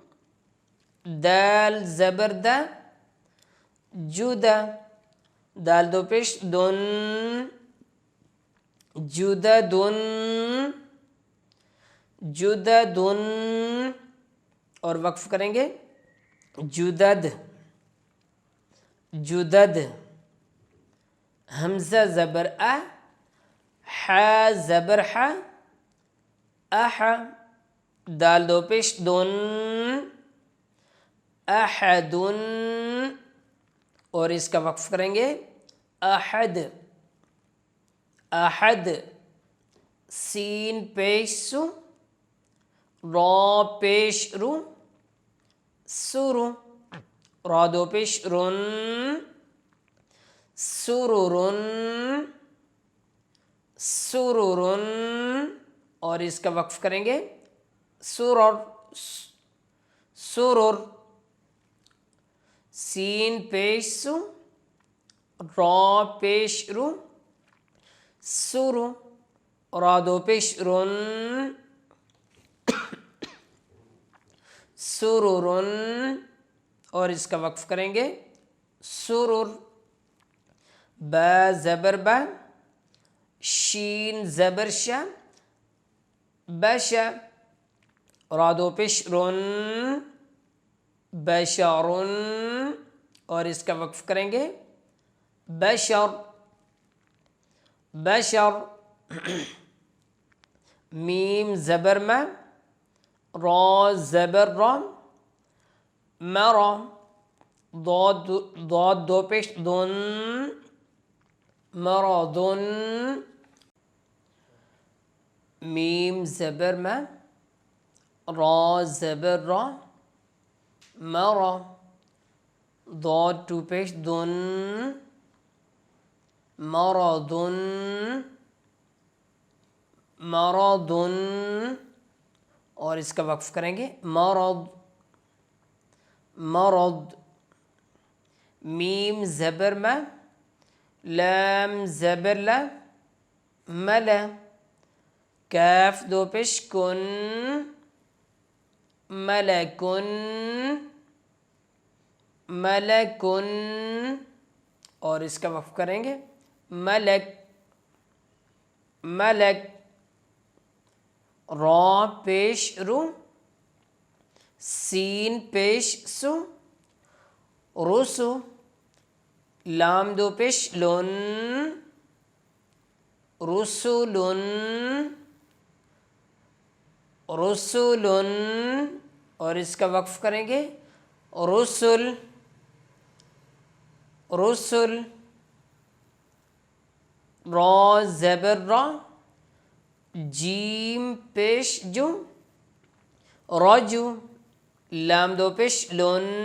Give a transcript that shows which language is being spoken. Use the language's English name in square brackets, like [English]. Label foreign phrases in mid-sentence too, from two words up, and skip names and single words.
[Urdu] دال زبر دا، جدا، دال 2 پیش دن، جددن، جددن، اور وقف کریں گے جدد، جدد، حمزہ زبر ا، ح زبر ح، اح، دال 2 پیش دن، احدن، اور اس کا وقف کریں گے احد، احد، سین پیش سو، را پیش رو، سرو، را 2 پیش رن، سرورن، سرورن، اور اس کا وقف کریں گے سرور، سرور، سین پیش سو، را پیش رو، سرو، را 2 پیش رن، سرورن، اور اس کا وقف کریں گے سرور، با زبر با، شین زبر شا، بشا، را 2 پیش رن، بشارن، اور اس کا وقف کریں گے بشر، بشر، میم زبر ما، را زبر را، مرا، ضاد 2 پیش دن، مرضن، میم زبر ما، را زبر را، مرا، ضاد 2 پیش دن، مرضن، مرضن، اور اس کا وقف کریں گے مرض، مرض، میم زبر ما، لام زبر لا، ملا، کاف دو پیش کن، ملکن، ملکن، اور اس کا وقف کریں گے ملک، ملک، را پیش رو، سین پیش سو، رسو، لام دو پیش لن، رسولن، رسولن، اور اس کا وقف کریں گے رسل، رسل، را زبر را، جیم پیش جو، رجو، لام دو پیش لن،